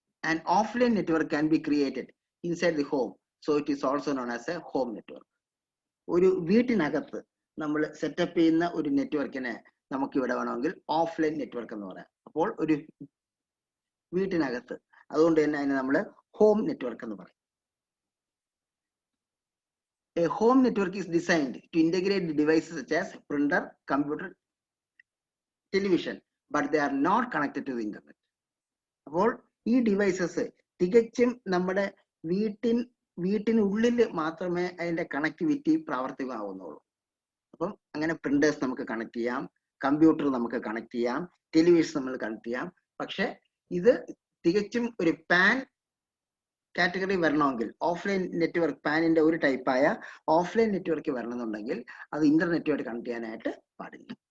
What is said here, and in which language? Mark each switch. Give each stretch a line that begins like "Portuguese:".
English: And offline network can be created inside the home, so it is also known as a home network.
Malayalam: ഒരു വീട്ടിനകത്ത് നമ്മൾ setup ചെയ്യുന്ന ഒരു നെറ്റ്വർക്കിനെ നമുക്ക് ഇവിടെ വേണമെങ്കിൽ ഓഫ്ലൈൻ നെറ്റ്വർക്ക് എന്ന് പറയാം. അപ്പോൾ ഒരു വീട്ടിനകത്ത്, അതുകൊണ്ട് തന്നെ അതിനെ നമ്മൾ ഹോം നെറ്റ്വർക്ക് എന്ന് പറയും.
English: A home network is designed to integrate the devices such as printer, computer, television, but they are not connected to the internet.
Malayalam: അപ്പോൾ ഈ ഡിവൈസസ് തികച്ചും നമ്മുടെ വീട്ടിനുള്ളിൽ മാത്രമേ അതിന്റെ കണക്ടിവിറ്റി പ്രാവർത്തികമാവുന്നുള്ളൂ. അപ്പം അങ്ങനെ പ്രിന്റേഴ്സ് നമുക്ക് കണക്ട് ചെയ്യാം, കമ്പ്യൂട്ടർ നമുക്ക് കണക്ട് ചെയ്യാം, ടെലിവിഷൻ നമ്മൾ കണക്ട് ചെയ്യാം. പക്ഷെ ഇത് തികച്ചും ഒരു പാൻ കാറ്റഗറി വരണമെങ്കിൽ, ഓഫ്ലൈൻ നെറ്റ്വർക്ക് പാനിന്റെ ഒരു ടൈപ്പായ ഓഫ്ലൈൻ നെറ്റ്വർക്ക് വരണമെന്നുണ്ടെങ്കിൽ അത് ഇന്റർനെറ്റുമായിട്ട് കണക്ട് ചെയ്യാനായിട്ട് പാടില്ല.